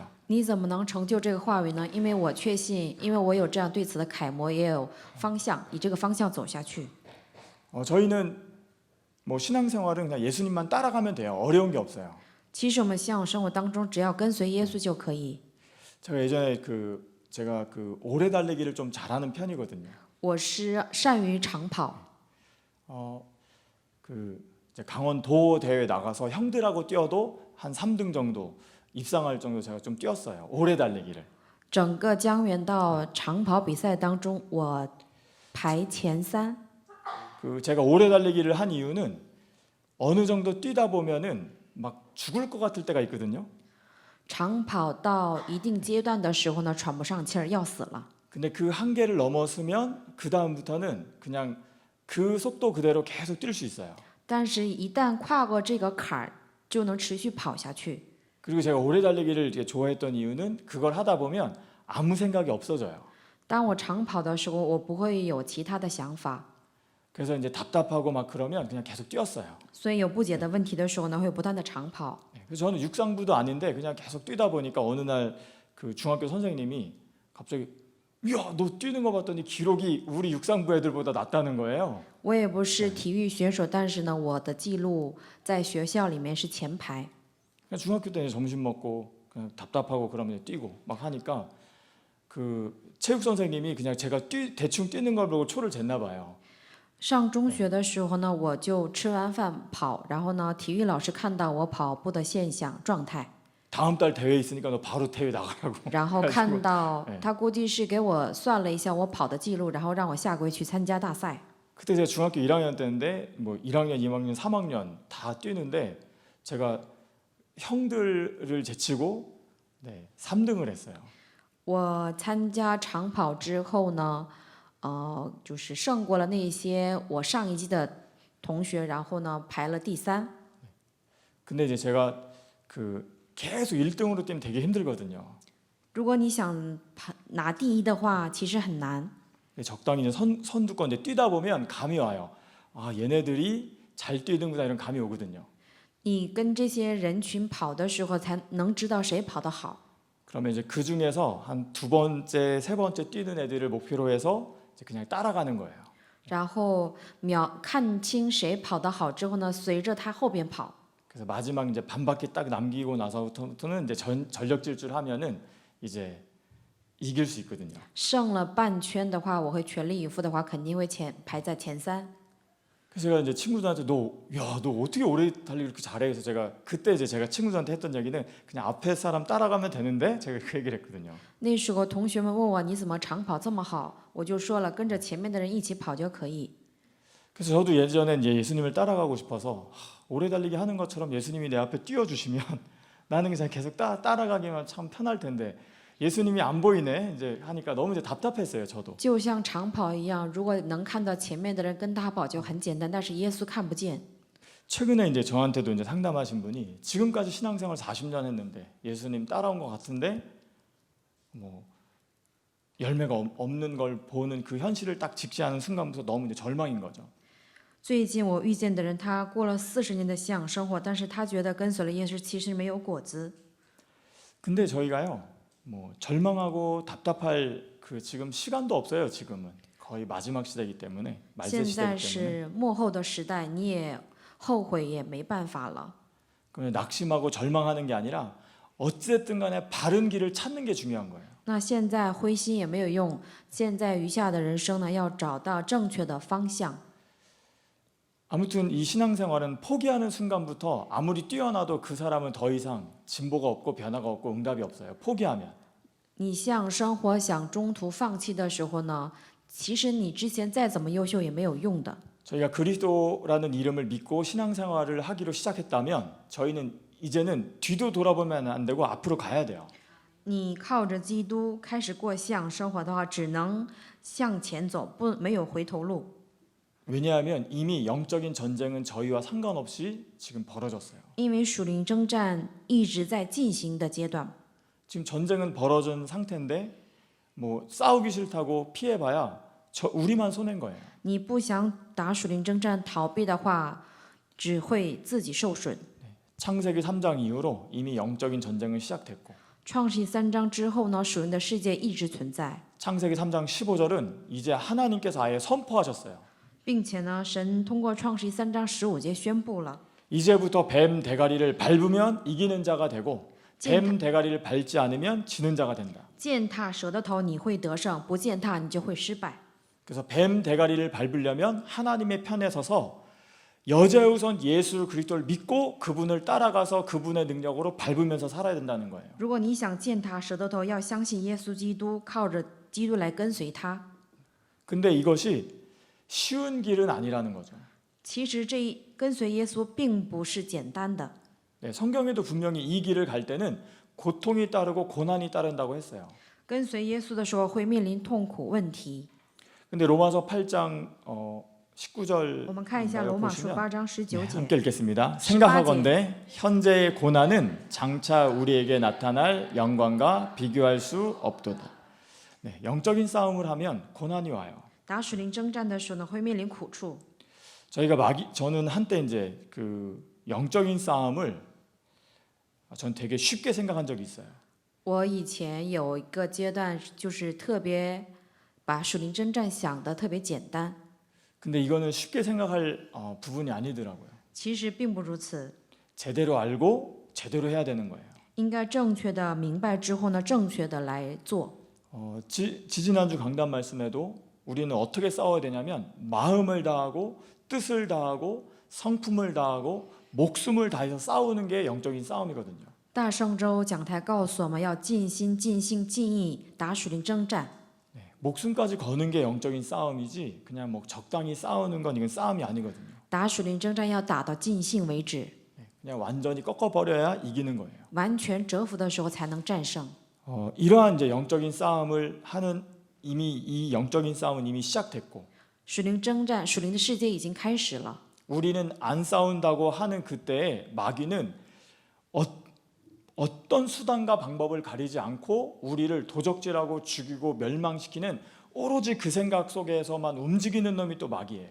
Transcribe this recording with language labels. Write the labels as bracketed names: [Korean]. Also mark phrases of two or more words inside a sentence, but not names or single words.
[Chinese] 你怎么能成就这个话语呢？因为我确信，因为我有这样对此的楷模，也有方向，以这个方向走下去。 [Korean] 저희는 뭐 신앙생활은 그냥 예수님만 따라가면 돼요. 어려운 게 없어요. [Chinese] 其实我们信仰生活当中，只要跟随耶稣就可以。 [Korean] 제가 예전에 제가 오래 달리기를 좀 잘하는 편이거든요. [Chinese] 我是善于长跑， [Korean] 이제 강원도 대회 나가서 형들하고 뛰어도 한 3등 정도 입상할 정도 제가 좀 뛰었어요. 오래 달리기를. [Chinese] 整个江原道长跑比赛当中，我排前3。 [Korean] 제가 오래 달리기를 한 이유는 어느 정도 뛰다 보면은 막 죽을 것 같을 때가 있거든요. [Chinese] 长跑到一定阶段的时候呢，喘不上气儿，要死了。 [Korean] 근데 그 한계를 넘었으면 그 다음부터는 그냥 그 속도 그대로 계속 뛸 수 있어요. [Chinese] 但是，一旦跨过这个坎儿，就能持续跑下去。 [Korean] 그리고 제가 오래 달리기를 이렇게 좋아했던 이유는 그걸 하다 보면 아무 생각이 없어져요. [Chinese] 当我长跑的时候，我不会有其他的想法， [Korean] 그래서 이제 답답하고 막 그러면 그냥 계속 뛰었어요. [Chinese] 所以有不解的问题的时候呢，会不断的长跑。 [Korean] 그래서 저는 육상부도 아닌데 그냥 계속 뛰다 보니까 어느 날 그 중학교 선생님이 갑자기 야, 너 뛰는 거 봤더니 기록이 우리 육상부 애들보다 낫다는 거예요. [Chinese] 我也不是体育选手，但是呢，我的记录在学校里面是前排。 [Korean] 그냥 중학교 때 점심 먹고 그냥 답답하고 그러면 뛰고 막 하니까 그 체육 선생님이 그냥 제가 대충 뛰는 걸 보고 초를 쟀나 봐요. [Chinese] 上中学的时候呢，我就吃完饭跑，然后呢，体育老师看到我跑步的现象状态， [Korean] 다음 달 대회 있으니까 너 바로 대회 나가라고. [Chinese] 然后看到哎他估计是给我算了一下我跑的记录，然后让我下个月去参加大赛。 [Korean] 그때 제가 중학교 1학년 때인데 뭐 1학년, 2학년, 3학년 다 뛰는데 제가 형들을 제치고 네, 3등을 했어요. [Chinese] 我参加长跑之后呢，就是胜过了那些我上一季的同学，然后呢排了第3。 [Korean] 근데 이제 제가 그 계속 1등으로 뛰면 되게 힘들거든요. [Chinese] 如果你想拿第1的话，其实很难。 [Korean] 적당히 이제 선두권 이제 뛰다 보면 감이 와요. 아, 얘네들이 잘 뛰는구나 이런 감이 오거든요. [Chinese] 你跟这些人群跑的时候，才能知道谁跑得好。 [Korean] 그러면 이제 그 중에서 한 2번째, 3번째 뛰는 애들을 목표로 해서 이제 그냥 따라가는 거예요. [Chinese] 然后看清谁跑得好之后呢，随着他后边跑。 [Korean] 그래서 마지막 이제 반 바퀴 딱 남기고 나서부터는 이제 전력 질주하면은 이제 이길 수 있거든요. [Chinese] 剩了半圈的话，我会全力以赴的话，肯定会排在前3。 [Korean] 그래서 제가 이제 친구들한테 너 어떻게 오래 달리기 이렇게 잘해? 그래서 제가 그때 이제 제가 친구들한테 했던 얘기는 그냥 앞에 사람 따라가면 되는데 제가 그 얘기를 했거든요. [Chinese] 那时候同学们问我你怎么长跑这么好，我就说了跟着前面的人一起跑就可以。 [Korean] 그래서 저도 예전에 이제 예수님을 따라가고 싶어서 오래 달리기 하는 것처럼 예수님이 내 앞에 뛰어주시면 나는 그냥 계속 따라가기만 참 편할 텐데 예수님이 안 보이네 이제 하니까 너무 이제 답답했어요 저도. [Chinese] 就像长跑一样，如果能看到前面的人跟他跑就很简单，但是耶稣看不见。 [Korean] 최근에 이제 저한테도 이제 상담하신 분이 지금까지 신앙생활 40년 했는데 예수님 따라온 것 같은데 뭐 열매가 없는 걸 보는 그 현실을 딱 직시하는 순간부터 너무 이제 절망인 거죠. [Chinese] 最近我遇见的人，他过了40年的信仰生活，但是他觉得跟随了耶稣其实没有果子。 [Korean] 근데 저희가요 뭐 절망하고 답답할 그 지금 시간도 없어요. 지금은 거의 마지막 시대이기 때문에 [Chinese] 现 [Korean] 말세 [Chinese] 在 [Korean] 시대이기 때문에 [Chinese] 是末后的时代，你也后悔也没办法了。 [Korean] 그냥 낙심하고 절망하는 게 아니라 어쨌든 간에 바른 길을 찾는 게 중요한 거예요. [Chinese] 那现在灰心也没有用，现在余下的人生呢，要找到正确的方向。 [Korean] 아무튼 이 신앙생활은 포기하는 순간부터 아무리 뛰어나도 그 사람은 더 이상 진보가 없고 변화가 없고 응답이 없어요. 포기하면. [Chinese] 你向生活想中途放弃的时候呢，其实你之前再怎么优秀也没有用的。 [Korean] 저희가 그리스도라는 이름을 믿고 신앙생활을 하기로 시작했다면 저희는 이제는 뒤도 돌아보면 안 되고 앞으로 가야 돼요. [Chinese] 你靠着基督开始过信仰生活的话，只能向前走，没有回头路。 [Korean] 왜냐하면 이미 영적인 전쟁은 저희와 상관없이 지금 벌어졌어요. [Chinese] 因为属灵征战一直在进行的阶段， [Korean] 지금 전쟁은 벌어진 상태인데 뭐 싸우기 싫다고 피해봐야 우리만 손해인 거예요. [Chinese] 你不想打属灵征战逃避的话，只会自己受损。 [Korean] 창세기 3장 이후로 이미 영적인 전쟁은 시작됐고 [Chinese] 创世3章之后呢，属灵的世界一直存在， [Korean] 창세기 3장 15절은 이제 하나님께서 아예 선포하셨어요. [Chinese] 并且呢，神通过创世3章15节宣布了， [Korean] 이제부터 뱀 대가리를 밟으면 이기는 자가 되고 뱀 대가리를 밟지 않으면 지는 자가 된다. [Chinese] 践踏蛇的头你会得胜，不践踏你就会失败。 [Korean] 그래서 뱀 대가리를 밟으려면 하나님의 편에 서서 여자우선 예수 그리스도를 믿고 그분을 따라가서 그분의 능력으로 밟으면서 살아야 된다는 거예요. [Chinese] 如果你想践踏蛇的头，要相信耶稣基督，靠着基督来跟随他。 [Korean] 근데 이것이 쉬운 길은 아니라는 거죠. [Chinese] 其实跟随耶稣并不是简单的。 [Korean] 네, 성경에도 분명히 이 길을 갈 때는 고통이 따르고 고난이 따른다고 했어요. [Chinese] 跟随耶稣的时候会面临痛苦问题。 [Korean] 근데 로마서 8장 19절 [Chinese] 我们看一下罗马书8章19 节。 [Korean] 함께 읽겠습니다. 생각하건대 현재의 고난은 장차 우리에게 나타날 영광과 비교할 수 없도다. 네, 영적인 싸움을 하면 고난이 와요. [Chinese] 打属灵征战的时候呢，会面临苦处。 [Korean] 저는 한때 이제 그 영적인 싸움을 전 되게 쉽게 생각한 적이 있어요. [Chinese] 我以前有一个阶段，就是特别把属灵征战想得特别简单， [Korean] 근데 이거는 쉽게 생각할 부분이 아니더라고요. [Chinese] 其实并不如此。 [Korean] 제대로 알고 제대로 해야 되는 거예요. [Chinese] 应该正确的明白之后呢，正确的来做。 [Korean] 지지난주 강단 말씀에도 우리는 어떻게 싸워야 되냐면 마음을 다하고 뜻을 다하고 성품을 다하고 목숨을 다해서 싸우는 게 영적인 싸움이거든요. [Chinese] 大圣周讲台告诉我们要尽心、尽性、尽意打属灵征战。 [Korean] 네, 목숨까지 거는 게 영적인 싸움이지 그냥 뭐 적당히 싸우는 건 이건 싸움이 아니거든요. [Chinese] 打属灵征战要打到尽兴为止。 [Korean] 그냥 완전히 꺾어버려야 이기는 거예요. [Chinese] 完全折服的时候才能战胜。 [Korean] 이러한 이제 영적인 싸움을 하는 이 영적인 싸움은 이미 시작됐고 [Chinese] 属灵征战，属灵的世界已经开始了。 [Korean] 우리는 안 싸운다고 하는 그때에 마귀는 어떤 수단과 방법을 가리지 않고 우리를 도적질하고 죽이고 멸망시키는 오로지 그 생각 속에서만 움직이는 놈이 또 마귀예요.